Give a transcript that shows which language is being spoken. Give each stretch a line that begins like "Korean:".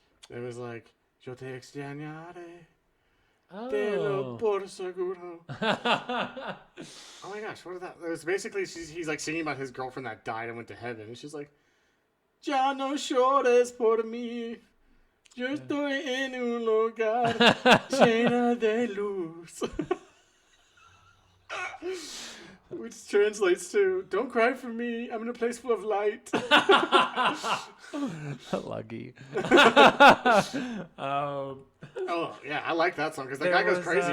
English: It was like
Spanish: Yo te extrañaré. Te lo por seguro.
English: Oh my gosh, what is that? It was basically he's like singing about his girlfriend that died and went to heaven, and she's like,
Spanish: Ya no llores por mí. Yo estoy en un lugar llena de luz.
English: Which translates to, don't cry for me, I'm in a place full of light. Lucky. Oh, yeah, I like that song because that guy goes crazy.